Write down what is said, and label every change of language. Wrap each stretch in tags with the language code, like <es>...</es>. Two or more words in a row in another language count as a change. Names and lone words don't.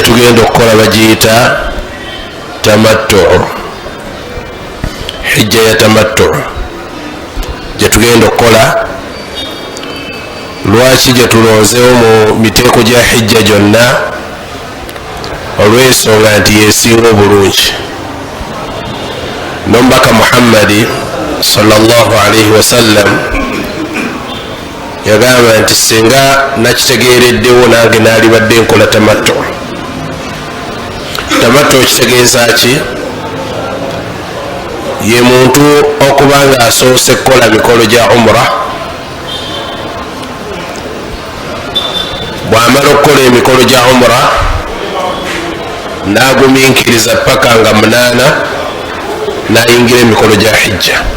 <lg>gyetugenda okukola bagiyita tamattu, hijja ya tamattu gyetugenda okukola. Lwaki gyetulonzeewo mu miteeko gya hijja gyonna? Olw'ensonga nti yesinga obulungi. Nomubaka Muhammadi</lg> <ar>صلى الله عليه وسلم</ar> <lg>yagamba nti singa nakitegeereddewo nange naalibadde nkola tamattu. Tamattu kitegeeza ki? Ye muntu okuba nga asoose kukola mikolo gya umra, bwamala okukola emikolo gya umra naguminkiriza paka nga 8 nayingira emikolo gya hijja.</lg>